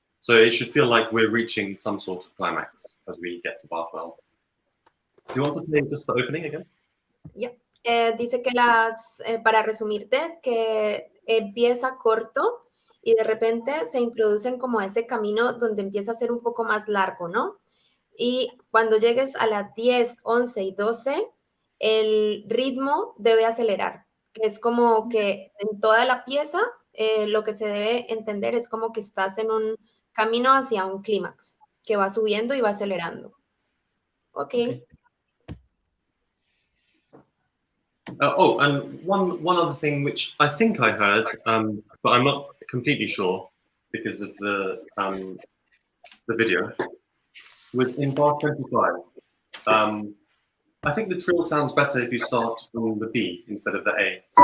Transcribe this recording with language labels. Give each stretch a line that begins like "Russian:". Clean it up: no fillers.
English: So it should feel like we're reaching some sort of climax as we get to bar 12. Do you want to play just the opening again? Yeah.
Spanish: Dice que para resumirte, que empieza corto y de repente se introducen como ese camino donde empieza a ser un poco más largo, ¿no? Y cuando llegues a las 10, 11 y 12, el ritmo debe acelerar, que es como que en toda la pieza lo que se debe entender es como que estás en un camino hacia un clímax, que va subiendo y va acelerando.
English: Okay. And one other thing which I think I heard, but I'm not completely sure because of the video, was in bar 25. I think the trill sounds better if you start on the B instead of the A.